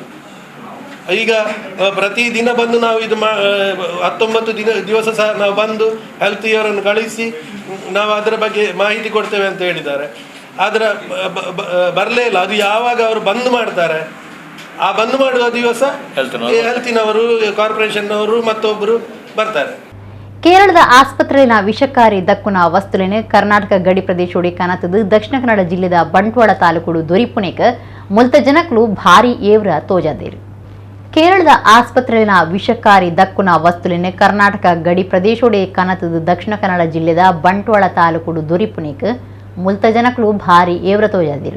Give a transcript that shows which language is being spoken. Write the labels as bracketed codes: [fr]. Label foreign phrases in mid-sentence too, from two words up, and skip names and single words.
[kn] ಈಗ ಪ್ರತಿದಿನ ಬಂದು ನಾವು ಇದು 19 ದಿವಸ ಸಹ ನಾವು ಬಂದು ಹೆಲ್ತ್ ಇವರನ್ನು ಕಳಿಸಿ ನಾವು ಅದರ ಬಗ್ಗೆ ಮಾಹಿತಿ ಕೊಡ್ತೇವೆ ಅಂತ ಹೇಳಿದ್ದಾರೆ. ಆದರೆ ಬರಲೇ ಇಲ್ಲ. ಅದು ಯಾವಾಗ ಅವರು ಬಂದ್ ಮಾಡ್ತಾರೆ, ಆ ಬಂದ್ ಮಾಡುವ ದಿವಸ ಹೆಲ್ತಿನವರು, ಕಾರ್ಪೊರೇಷನ್ನವರು ಮತ್ತೊಬ್ಬರು ಬರ್ತಾರೆ. [tcy] ಕೇರಳದ ಆಸ್ಪತ್ರೆಯ ವಿಷಕಾರಿ ದಕ್ಕುನ ವಸ್ತುಲಿನ ಕರ್ನಾಟಕ ಗಡಿ ಪ್ರದೇಶೋಡಿ ಕಾಣತದು ದಕ್ಷಿಣ ಕನ್ನಡ ಜಿಲ್ಲೆದ ಬಂಟ್ವಾಳ ತಾಲೂಕು ದೊರಿಪುಣೆಕ ಮುಲ್ತ ಜನಕ್ಲು ಭಾರಿ ಏವ್ರ ತೋಜಾದೇರು. ಕೇರಳದ ಆಸ್ಪತ್ರೆಯ ವಿಷಕಾರಿ ದಕ್ಕುನ ವಸ್ತುಲಿನ ಕರ್ನಾಟಕ ಗಡಿ ಪ್ರದೇಶೋಡಿ ಕಾಣತದು ದಕ್ಷಿಣ ಕನ್ನಡ ಜಿಲ್ಲೆದ ಬಂಟ್ವಾಳ ತಾಲೂಕು ದೊರಿಪುಣೆಕ ಮುಲ್ತ ಜನಕ್ಲು ಭಾರಿ ಏವ್ರ ತೋಜಾದೇರು.